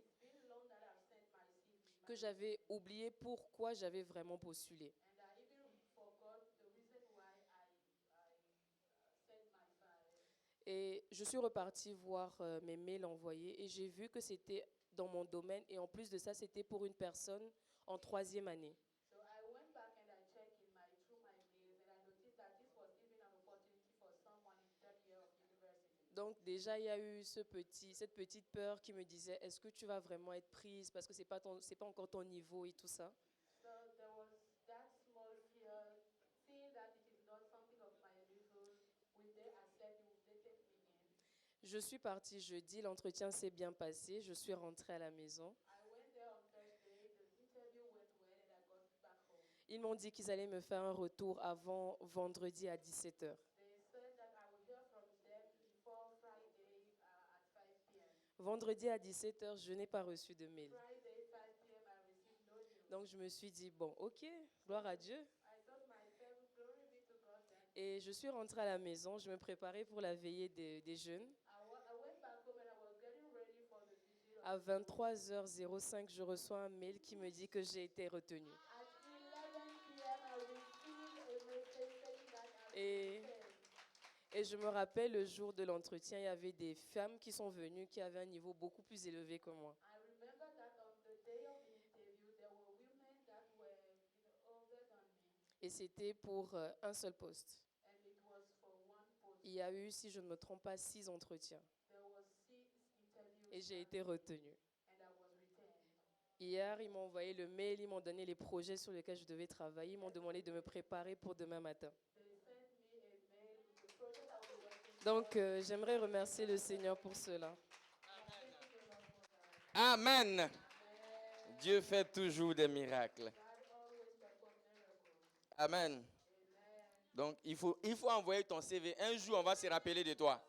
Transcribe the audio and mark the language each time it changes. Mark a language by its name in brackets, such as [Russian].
[English] It's been long that I've sent my CV, [French] que j'avais oublié pourquoi j'avais vraiment postulé. [English] and I even forgot the reason why I sent my file. [French] Et je suis repartie voir mes mails envoyés et j'ai vu que c'était dans mon domaine et en plus de ça, c'était pour une personne en 3e année. [English] So I went back and I checked through my mails and I noticed that this was even an opportunity for someone in third year of university. [French] Donc déjà, il y a eu cette petite peur qui me disait, est-ce que tu vas vraiment être prise parce que c'est pas encore ton niveau et tout ça. [English] So there was that small fear, seeing that it is not something of my level. Will they accept me? Will they take me in? [French] Je suis partie jeudi, l'entretien s'est bien passé, je suis rentrée à la maison. [English] I went there on Thursday. The interview went well and I got back home. [French] Ils m'ont dit qu'ils allaient me faire un retour avant vendredi à 17h. [English] They said that I will hear from them before Friday at 5 p.m. [French] Vendredi à 17h, je n'ai pas reçu de mail. [English] Friday, 5 p.m., I received no news. [French] Donc je me suis dit, bon, ok, gloire à Dieu. [English] I thought myself, glory be to God then. [French] Et je suis rentrée à la maison, je me préparais pour la veillée des jeunes. [English] I went back home and I was getting ready for the vigil. [French] À 23h05, je reçois un mail qui me dit que j'ai été retenue. [English] At 11 p.m., I received a message saying that I [French] Et, [English] was [French] et je me rappelle, le jour de l'entretien, il y avait des femmes qui sont venues qui avaient un niveau beaucoup plus élevé que moi. [English] I remember that on the day of the interview, there were women that were older than me, [French] Et c'était pour un seul poste. [English] and it was for one post. [French] Il y a eu, si je ne me trompe pas, 6 entretiens. [English] There were 6 interviews, [French] Et j'ai été retenue. [English] and I was retained. [French] Hier, ils m'ont envoyé le mail, ils m'ont donné les projets sur lesquels je devais travailler, ils m'ont demandé de me préparer pour demain matin. [English] They sent me a mail with the project I will working [French] Donc, j'aimerais remercier le Seigneur pour cela. Amen. Dieu fait toujours des miracles. [English] God always perform miracles. Amen. [French] Donc, il faut envoyer ton CV. Un jour, on va se rappeler de toi.